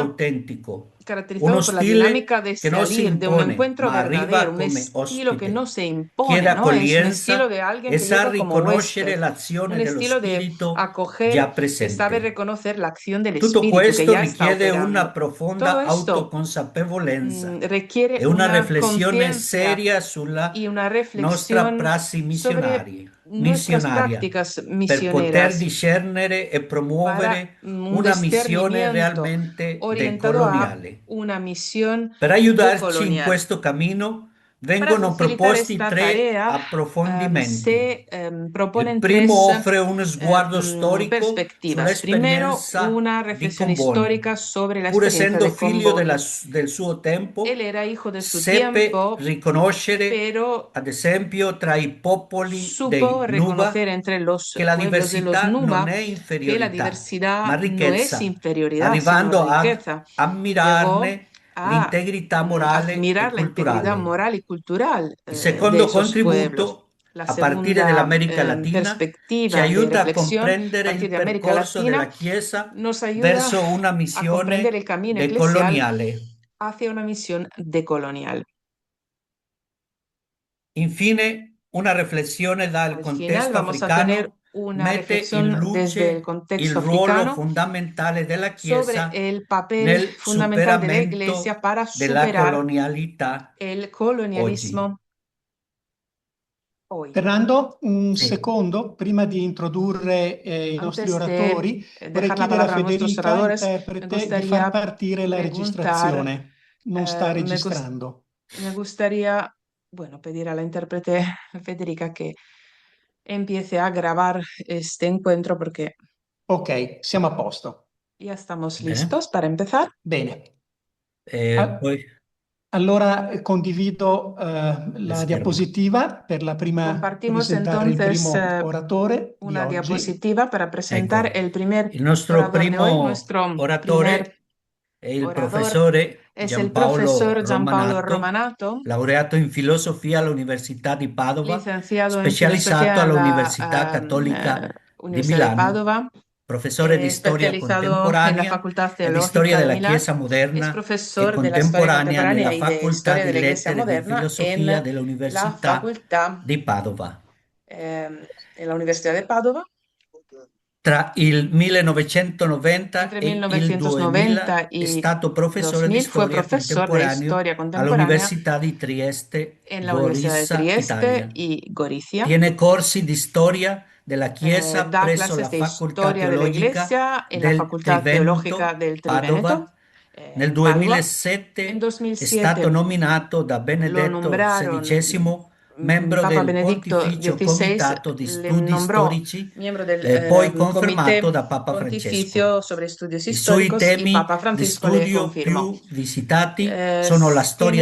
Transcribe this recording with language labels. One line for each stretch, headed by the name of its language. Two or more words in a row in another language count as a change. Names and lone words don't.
Spanish: misión
Italian: autentico,
Spanish: caracterizado
Italian: uno
Spanish: por la
Italian: stile
Spanish: dinámica de
Italian: che non si
Spanish: salir de un
Italian: impone,
Spanish: encuentro
Italian: ma arriva
Spanish: verdadero, un
Italian: come
Spanish: estilo que no
Italian: ospite.
Spanish: se impone,
Italian: Chiede
Spanish: ¿no? Es un estilo
Italian: accoglienza
Spanish: de alguien
Italian: e
Spanish: que
Italian: sa
Spanish: llega como
Italian: riconoscere
Spanish: huésped,
Italian: l'azione
Spanish: un
Italian: dello
Spanish: estilo de
Italian: spirito
Spanish: acoger
Italian: già
Spanish: que sabe
Italian: presente.
Spanish: reconocer la acción del
Italian: Tutto
Spanish: espíritu que
Italian: questo
Spanish: ya está
Italian: richiede una
Spanish: operando. Todo
Italian: profonda
Spanish: esto
Italian: autoconsapevolezza
Spanish: requiere
Italian: e una
Spanish: una
Italian: riflessione
Spanish: conciencia
Italian: seria sulla
Spanish: y una
Italian: nostra
Spanish: reflexión
Italian: prassi
Spanish: sobre nuestras
Italian: missionaria
Spanish: prácticas
Italian: per poter
Spanish: misioneras
Italian: discernere e
Spanish: para
Italian: promuovere
Spanish: un
Italian: una missione
Spanish: discernimiento
Italian: realmente
Spanish: orientado a
Italian: decoloniale.
Spanish: una misión
Italian: Per aiutarci in
Spanish: decolonial.
Italian: questo cammino
Spanish: Para
Italian: vengono
Spanish: facilitar
Italian: proposti
Spanish: esta
Italian: tre
Spanish: tarea,
Italian: approfondimenti.
Spanish: se
Italian: Il
Spanish: proponen
Italian: primo
Spanish: tres
Italian: offre uno sguardo storico
Spanish: perspectivas. Primero,
Italian: sull'esperienza
Spanish: una
Italian: di
Spanish: reflexión
Italian: Comboni.
Spanish: histórica sobre la
Italian: Pur
Spanish: experiencia
Italian: essendo
Spanish: de
Italian: figlio
Spanish: Comboni.
Italian: del suo tempo,
Spanish: Él era hijo de su
Italian: seppe
Spanish: tiempo,
Italian: riconoscere,
Spanish: pero
Italian: ad esempio, tra i popoli
Spanish: supo
Italian: dei
Spanish: reconocer
Italian: Nuba
Spanish: entre los
Italian: che la
Spanish: pueblos de los
Italian: diversità non
Spanish: Nuba
Italian: è
Spanish: que la
Italian: inferiorità, ma
Spanish: diversidad no es
Italian: ricchezza,
Spanish: inferioridad, sino
Italian: arrivando ad
Spanish: riqueza. Llegó
Italian: ammirarne
Spanish: a
Italian: l'integrità morale e
Spanish: admirar la integridad
Italian: culturale.
Spanish: moral y cultural
Italian: Il
Spanish: de
Italian: secondo
Spanish: esos pueblos.
Italian: contributo,
Spanish: La
Italian: a partire
Spanish: segunda
Italian: dall'America Latina, ci
Spanish: perspectiva de
Italian: aiuta a
Spanish: reflexión a
Italian: comprendere il
Spanish: partir de América
Italian: percorso
Spanish: Latina
Italian: della Chiesa
Spanish: nos ayuda
Italian: verso una
Spanish: a comprender
Italian: missione
Spanish: el camino eclesial
Italian: decoloniale.
Spanish: hacia una misión decolonial.
Italian: Infine, una riflessione dal
Spanish: Al final
Italian: contesto
Spanish: vamos a tener
Italian: africano
Spanish: una
Italian: mette in
Spanish: reflexión desde el
Italian: luce il
Spanish: contexto
Italian: ruolo
Spanish: africano
Italian: fondamentale della
Spanish: sobre
Italian: Chiesa
Spanish: el papel
Italian: nel
Spanish: fundamental de la Iglesia
Italian: superamento
Spanish: para
Italian: della
Spanish: superar
Italian: colonialità
Spanish: el
Italian: oggi.
Spanish: colonialismo hoy.
Italian: Fernando, un Sì. secondo, prima di introdurre i nostri
Spanish: Antes de
Italian: oratori, vorrei
Spanish: dejar la
Italian: chiedere a
Spanish: palabra a nuestros
Italian: Federica,
Spanish: oradores, me
Italian: interprete, di far
Spanish: gustaría
Italian: partire la
Spanish: preguntar,
Italian: registrazione. Non sta registrando.
Spanish: me gustaría, bueno, pedir a la intérprete Federica que empiece a grabar este encuentro porque
Italian: Ok, siamo a posto.
Spanish: ya estamos
Italian: Bene.
Spanish: listos para empezar.
Italian: Bene. Ah, Poi Allora condivido la schermo. diapositiva per
Spanish: Compartimos
Italian: presentare il
Spanish: entonces
Italian: primo oratore di
Spanish: una
Italian: oggi.
Spanish: diapositiva para presentar
Italian: Ecco,
Spanish: el primer
Italian: il nostro
Spanish: orador de hoy.
Italian: primo
Spanish: Nuestro
Italian: oratore
Spanish: primer
Italian: è il
Spanish: orador
Italian: professore
Spanish: es el
Italian: Giampaolo
Spanish: profesor Giampaolo
Italian: Romanato,
Spanish: Romanato,
Italian: laureato in filosofia all'Università di Padova,
Spanish: licenciado en
Italian: specializzato
Spanish: filosofía en la
Italian: all'Università Cattolica di
Spanish: Universidad de
Italian: Milano,
Spanish: Padova,
Italian: professore di storia
Spanish: especializado en la
Italian: contemporanea
Spanish: Facultad
Italian: e di storia
Spanish: Teológica de
Italian: della
Spanish: Milán.
Italian: Chiesa
Spanish: Es
Italian: moderna e
Spanish: profesor de la historia
Italian: contemporanea
Spanish: contemporánea
Italian: nella
Spanish: y de
Italian: Facoltà
Spanish: historia
Italian: di
Spanish: de la Iglesia
Italian: Lettere e di
Spanish: Moderna
Italian: Filosofia
Spanish: en la
Italian: dell'Università
Spanish: Facultad
Italian: di Padova.
Spanish: en la Universidad de Padova.
Italian: Tra il 1990
Spanish: Entre
Italian: e il 2000
Spanish: 1990
Italian: è
Spanish: y
Italian: stato professore di
Spanish: 2000
Italian: fue
Spanish: storia
Italian: profesor de
Spanish: contemporanea
Italian: historia contemporánea
Spanish: all'Università di Trieste,
Italian: en la Universidad de
Spanish: Gorizia,
Italian: Trieste
Spanish: Italia.
Italian: y Gorizia.
Spanish: Tiene corsi di storia della Chiesa
Italian: Da
Spanish: presso la
Italian: clases de
Spanish: Facoltà
Italian: historia de la
Spanish: Teologica
Italian: Iglesia en la
Spanish: del
Italian: Facultad Teológica
Spanish: Triveneto,
Italian: del Triveneto,
Spanish: Padova. Nel
Italian: en Padua. En
Spanish: 2007
Italian: è
Spanish: 2007
Italian: stato nominato da
Spanish: lo
Italian: Benedetto
Spanish: nombraron,
Italian: XVI membro
Spanish: Papa
Italian: del
Spanish: Benedicto
Italian: Pontificio
Spanish: XVI
Italian: Comitato di
Spanish: le
Italian: Studi
Spanish: nombró
Italian: Storici,
Spanish: miembro del
Italian: poi
Spanish: Comité
Italian: confermato da Papa
Spanish: Pontificio
Italian: Francesco.
Spanish: sobre Estudios
Italian: I suoi
Spanish: Históricos y
Italian: temi
Spanish: Papa
Italian: di
Spanish: Francisco le
Italian: studio
Spanish: confirmó.
Italian: più visitati sono la storia